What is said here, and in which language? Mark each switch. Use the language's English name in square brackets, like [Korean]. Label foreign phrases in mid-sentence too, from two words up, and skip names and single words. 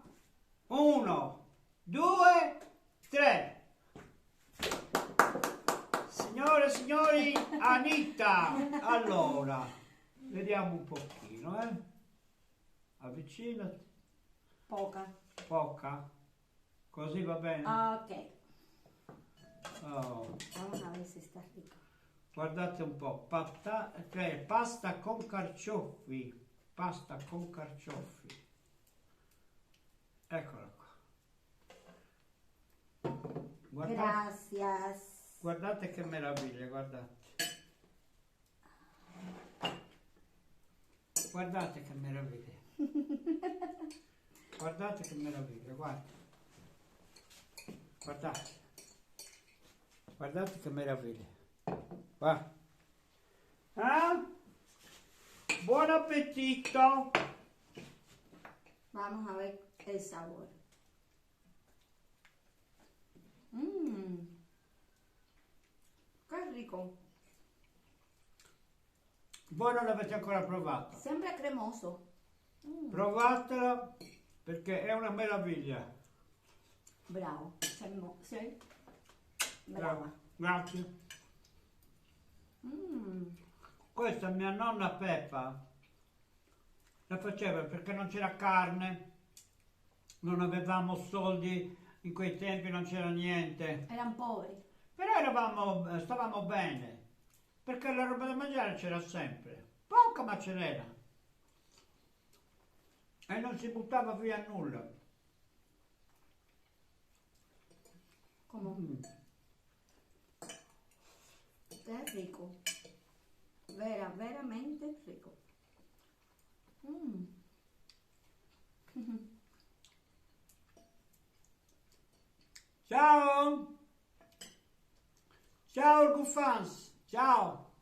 [Italian] 1, 2, 3. Signore e signori, Anita! Allora, vediamo un pochino, Avvicinati. Poca. Poca? Così va bene? Ok. Oh. [Spanish] Vamos a ver si está rico. [Italian] Guardate un po', pasta con carciofi. Pasta con carciofi. Eccola qua. [Spanish] Gracias. [Italian] Guardate che meraviglia, guardate. Guardate che meraviglia. Guardate che meraviglia, guarda. Guardate. Guardate che meraviglia. Va. Buon appetito. [Spanish] Vamos a ver el sabor. Mmm. Qué rico. [Italian] Voi non l'avete ancora provato. Sempre cremoso. Provatela perché è una meraviglia. Bravo. Sei brava. Grazie. Questa mia nonna Peppa la faceva perché non c'era carne, non avevamo soldi, in quei tempi non c'era niente. [Spanish] Eran poveri. [Italian] Però stavamo bene, perché la roba da mangiare c'era sempre, poca ma ce n'era. E non si buttava via nulla. [Spanish] Como. Qué rico. [Italian] Veramente rico. Ciao! Ciao Gufans! Ciao!